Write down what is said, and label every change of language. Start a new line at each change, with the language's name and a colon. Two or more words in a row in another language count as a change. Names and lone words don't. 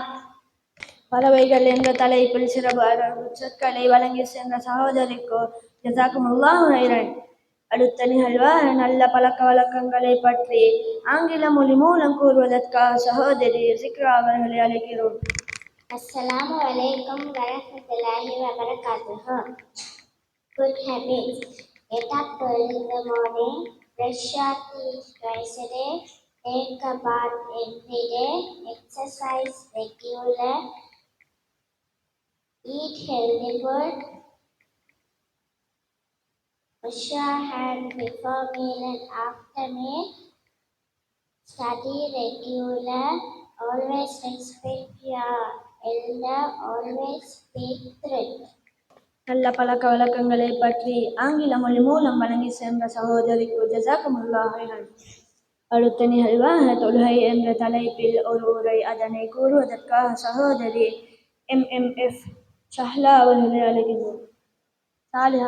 Tamil: பறவைகள் என்ற தலைப்பில் சிறப்பு அரபு சொற்களை வழங்கி சென்ற சகோதரிக்கு
Arabic: جزاكم الله خيرا.
Tamil: அடுத்த நிகழ்வாக நல்ல பழக்க வழக்கங்களை பற்றி ஆங்கில மொழி மூலம் கூறுவதற்காக சகோதரி சிக்ரா அவர்களை அழைக்கிறோம்.
Arabic: السلام عليكم ورحمة الله وبركاته.
English: Good habits. Get up early in the morning, brush your teeth twice a day, take a bath every day, exercise regular, eat healthy food, wash your hands before meal and after meal, study regular, always respect your elder, always speak truth.
Tamil: நல்ல பழக்க வழக்கங்களை பற்றி ஆங்கில மொழி மூலம் வழங்கி சென்ற சகோதரிக்கு
Arabic: جزاكم الله خيرا.
Tamil: அடுத்த நிகழ்வாக தொழுகை என்ற தலைப்பில் ஒரு உரை அதனை கூறுவதற்காக சகோதரி எம்.எஃப். ஷஹ்லா அவர்களை அழைக்கிறோம். சாலிஹா.